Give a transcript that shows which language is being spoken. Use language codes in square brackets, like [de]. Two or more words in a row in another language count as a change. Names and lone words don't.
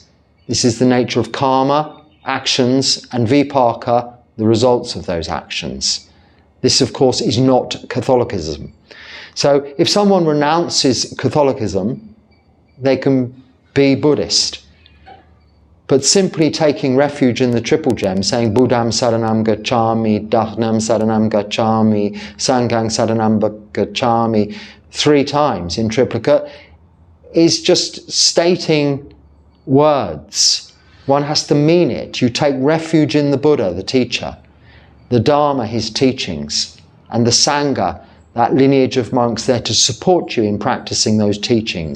[en] This is the nature of karma, actions, and vipaka, the results of those actions. This, of course, is not Catholicism. So if someone renounces Catholicism, they can be Buddhist. But simply taking refuge in the Triple Gem, saying [pi] Buddham Saranam Gacchami, Dharnam Saranam Gacchami, Sangham Saranam Gacchami [en] 3 times in triplicate, is just stating words. One has to mean it. You take refuge in the Buddha, the teacher, the Dharma, his teachings, and the Sangha, that lineage of monks there to support you in practicing those teachings.